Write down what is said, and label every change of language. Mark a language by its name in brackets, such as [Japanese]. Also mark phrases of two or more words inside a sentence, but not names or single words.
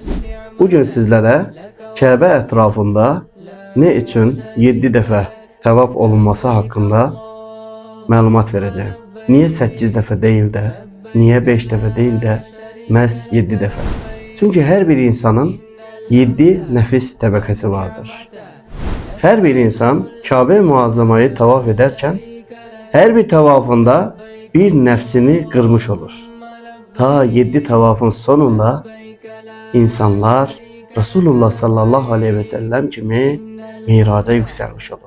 [Azerbaijani] Bugün sizlərə Kəbə ətrafında ne üçün 7 dəfə tavaf olunması haqqında məlumat verəcəyim. Niyə 8 dəfə deyil də, niyə 5 dəfə deyil də, məhz 7 dəfə? Çünki hər bir insanın 7 nəfis təbəqəsi vardır. [Turkish] Her bir insan Kabe-i Muazzama'yı tavaf ederken her bir tavafında bir nefsini kırmış olur. Ta 7 tavafın sonunda insanlar [Arabic] رسول الله صلى الله عليه وسلم [Turkish] kimi miraca yükselmiş olur.